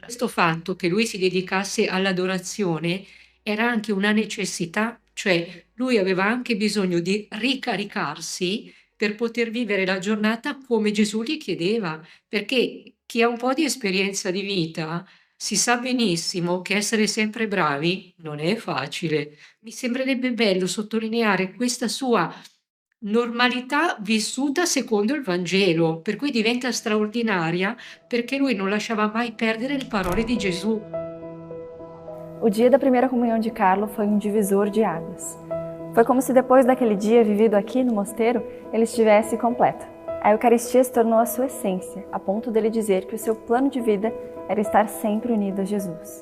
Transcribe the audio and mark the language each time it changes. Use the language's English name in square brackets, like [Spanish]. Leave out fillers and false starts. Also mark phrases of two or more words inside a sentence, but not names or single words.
[Italian] Questo fatto che lui si dedicasse all'adorazione era anche una necessità, cioè lui aveva anche bisogno di ricaricarsi per poter vivere la giornata come Gesù gli chiedeva, perché chi ha un po' di esperienza di vita si sa benissimo che essere sempre bravi non è facile. Mi sembrerebbe bello sottolineare questa sua normalità vissuta secondo il Vangelo, per cui diventa straordinaria perché lui non lasciava mai perdere le parole di Gesù. [Portuguese] O dia da primeira comunhão de Carlo foi um divisor de águas. Foi como se depois daquele dia vivido aqui no mosteiro, ele estivesse completo. A Eucaristia se tornou a sua essência, a ponto dele dizer que o seu plano de vida era estar sempre unido a Jesus.